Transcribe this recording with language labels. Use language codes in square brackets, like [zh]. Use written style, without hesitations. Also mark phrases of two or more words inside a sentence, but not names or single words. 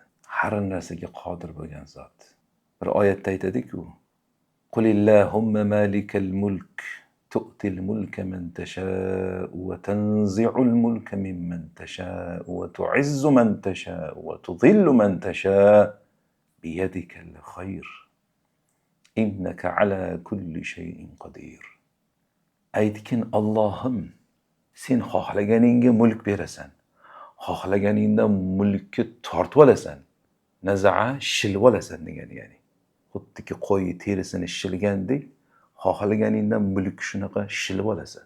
[uz] Har narsaga qodir bo'lgan zot. Bir oyatda aytadi-ku: [ar] "قل اللهم مالك الملك تؤتي الملك من تشاء وتنزع الملك ممن تشاء وتعز من تشاء وتذل من تشاء بيدك الخير إنك على كل شيء قدير." [uz] Aytkin, Allohim, sen xohlaganingga mulk berasan. Xohlaganingdan mulkni tortib olasan. Naza'a shilib olasan degan ya'ni. Xuddiki qo'y terisini shilgandek, xohlaganingdan mulk shunaqa shilib olasan.